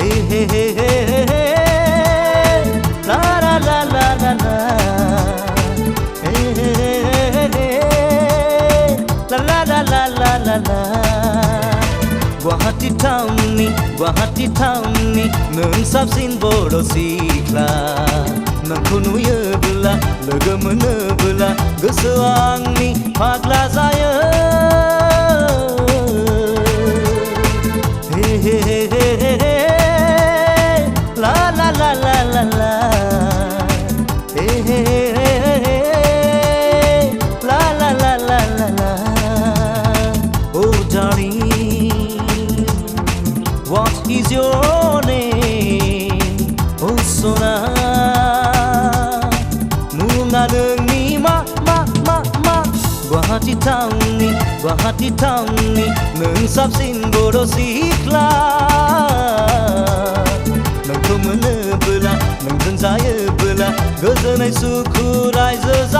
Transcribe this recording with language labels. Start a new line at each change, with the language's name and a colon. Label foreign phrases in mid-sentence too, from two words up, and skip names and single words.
Bodo: hey hey hey hey la la la la la la hey hey hey hey la la la la la la la Guwahati town ni nung sabsin bodo sikha nangkho nuyoब्ला लोगो मोनोब्ला गोसोआ आंनि फाग्ला जायो हे हे हे हे हे la la la la la la हे हे हे हे la la la la la la
English: Oh darling What is your name Oh Sona
Bodo: Munga nungni ma Guwahati town ni nung sabsin bodo sikha Nangkho मोनोब्ला नोंजों जायोब्ला गोजोनै सुखु रायजो